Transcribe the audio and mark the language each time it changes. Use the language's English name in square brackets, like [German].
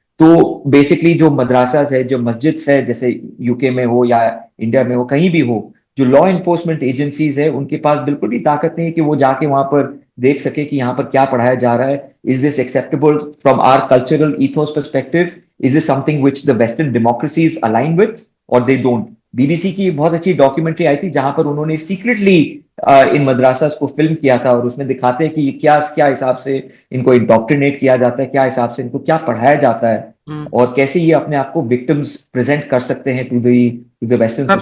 [Hindi] तो बेसिकली जो मदरसास है, जो मस्जिद है, जैसे यूके में हो या इंडिया में हो, कहीं भी हो, जो लॉ एनफोर्समेंट एजेंसीज है, उनके पास बिल्कुल भी ताकत नहीं है कि वो जाके वहां पर देख सके कि यहाँ पर क्या पढ़ाया जा रहा है। [English] Is this acceptable from our cultural ethos perspective? Is this something which the Western democracies align with, or they don't? [Hindi] BBC की बहुत अच्छी डॉक्यूमेंट्री आई थी जहां पर उन्होंने सीक्रेटली इन मदरसास को फिल्म किया था, और उसमें दिखाते हैं कि ये क्या क्या हिसाब से इनको इंडोक्ट्रिनेट किया जाता है, क्या हिसाब से इनको क्या पढ़ाया जाता है, और कैसे ये अपने आप को विक्टिम्स प्रेजेंट कर सकते हैं [English] to the Western